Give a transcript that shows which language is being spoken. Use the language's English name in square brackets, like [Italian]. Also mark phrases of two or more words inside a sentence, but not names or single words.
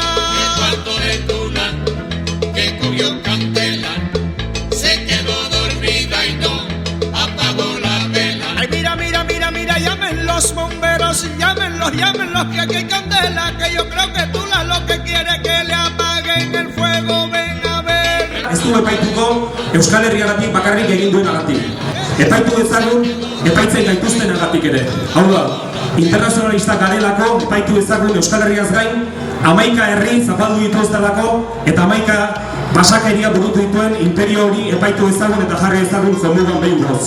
[Spanish] El cuarto de Tula, que cogió candela, se quedó dormida y no apagó la vela. Ay, mira, mira, mira, mira, llamen los bomberos, llámenlos, que aquí hay candela, que yo creo que Tula lo que quiere es que le apaguen el fuego, ven a ver. [Basque] Ez du epaituko Euskal Herriagatik bakarrik egin duenagatik. Epaitu dezagun epaitzen gaituztenagatik ere. Hau da, internazionalistak garelako epaitu dezagun Euskal Herriaz gain 11 herri zapaldu dituztelako eta 11 basakeria burutu dituen imperio hori epaitu dezagun eta jarri dezagun jomugan behingoz.